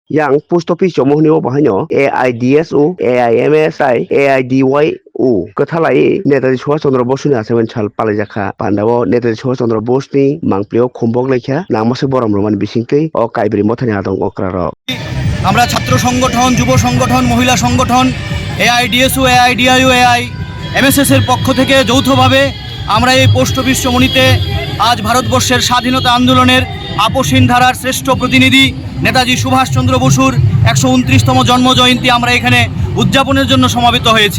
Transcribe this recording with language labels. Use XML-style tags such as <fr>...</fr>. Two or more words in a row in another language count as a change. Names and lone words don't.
<trp>yang</trp> <en>post office</en> <trp>mohni o bahaino AIDSO AIMSI AIDYO kethalai Netaji Subhash Chandra Bose ni asemen sal palaijakha pandao Netaji Subhash Chandra Bose ni mangplio khombok lekha nangmase borom roman bisingtei o kaibri mothani adong okraro</trp> <bn>আমরা ছাত্র সংগঠন যুব সংগঠন মহিলা সংগঠন AIDSO AIDIO AIMSS এর পক্ষ থেকে যৌথভাবে আমরা এই</bn> <en>post office</en> <bn>চমনিতে আজ ভারতবর্ষের স্বাধীনতা আন্দোলনের আপসহীন ধারার শ্রেষ্ঠ প্রতিনিধি নেতাজি সুভাষচন্দ্র বসুর 129তম জন্মজয়ন্তী আমরা এখানে উদযাপনের জন্য সমবেত হয়েছি।</bn>